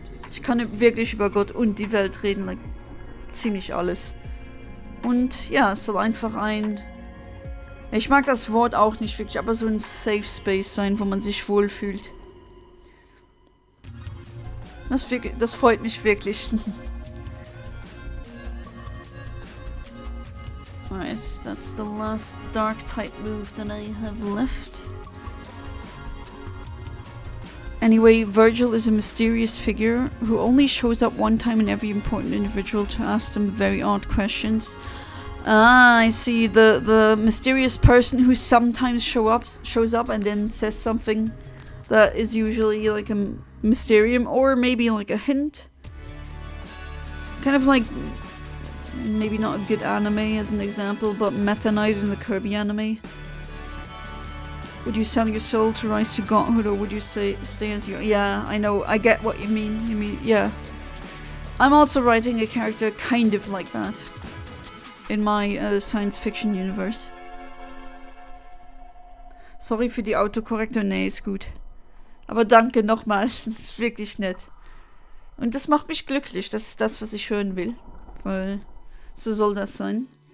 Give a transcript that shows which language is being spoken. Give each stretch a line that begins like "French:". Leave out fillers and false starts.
German: Ich kann wirklich über Gott und die Welt reden, like, ziemlich alles. Und ja, es soll einfach ein... Ich mag das Wort auch nicht wirklich, aber so ein Safe Space sein, wo man sich wohlfühlt. Das freut mich wirklich.
English: Alright, that's the last dark type move that I have left. Anyway, Virgil is a mysterious figure who only shows up one time in every important individual to ask them very odd questions. Ah, I see. The mysterious person who sometimes shows up and then says something that is usually like a mysterium or maybe like a hint. Kind of like, maybe not a good anime as an example, but Meta Knight in the Kirby anime. Would you sell your soul to rise to godhood, or would you stay as you are? Yeah, I know. I get what you mean. You mean, yeah. I'm also writing a character kind of like that in my science fiction universe.
German: Sorry für die Autokorrektur. Nee, ist gut. Aber danke nochmal. Das ist wirklich nett. Und das macht mich glücklich. Das ist das, was ich hören will. Weil so soll das sein.